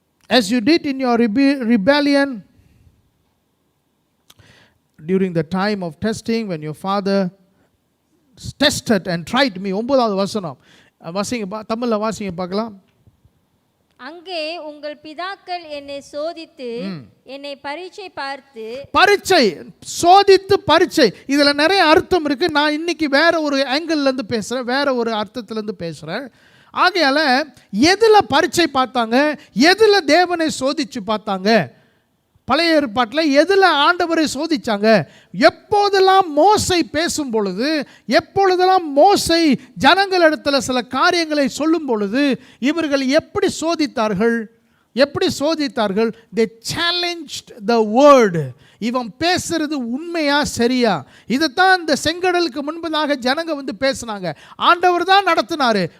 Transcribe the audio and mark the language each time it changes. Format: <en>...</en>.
<en>As you did in your rebellion during the time of testing when your father tested and tried me.</en> <ta>9வது வசனம் வாசிங்க, தமிழில் வாசிங்க பார்க்கலாம். அங்கே உங்கள் பிதாக்கள் என்னை சோதித்து என்னை பரீட்சை பார்த்து. பரீட்சை, சோதித்து பரீட்சை, இதில் நிறைய அர்த்தம் இருக்கு. நான் இன்னைக்கு வேற ஒரு ஆங்கிள்லேருந்து பேசுகிறேன், வேற ஒரு அர்த்தத்திலேருந்து பேசுகிறேன். ஆகையால எதில் பரீட்சை பார்த்தாங்க, எதில் தேவனை சோதிச்சு பார்த்தாங்க? பழைய ஏற்பாட்டில் எதில் ஆண்டவரை சோதிச்சாங்க? எப்போதெல்லாம் மோசை பேசும் பொழுது, எப்பொழுதெல்லாம் மோசை ஜனங்களிடத்தில் சில காரியங்களை சொல்லும் பொழுது இவர்கள் எப்படி சோதித்தார்கள்? எப்படி சோதித்தார்கள்?</ta> <en>they challenged the word.</en> <ta>இவன் பேசுறது உண்மையா சரியா? இதைத்தான் இந்த செங்கடலுக்கு முன்பதாக ஜனங்க பேசினாங்க. ஆண்டவர் தான் நடத்தினாரு.</ta>